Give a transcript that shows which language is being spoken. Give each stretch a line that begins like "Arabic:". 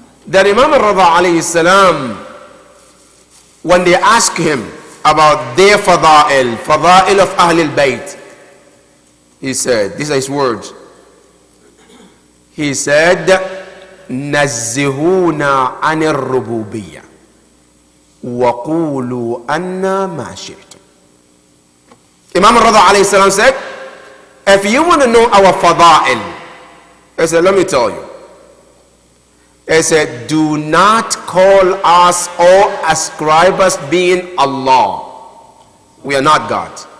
English: That Imam al-Rida alayhi salam, when they ask him about their fada'il of Ahlul Bayt, he said, these are his words. He said,
Arabic: نزهونا عن الربوبية وقولوا أنا ما شئتم.
English: Imam al-Rida alayhi salam said, if you want to know our fada'il, he said, let me tell you. He said, do not call us or ascribe us being Allah. We are not God.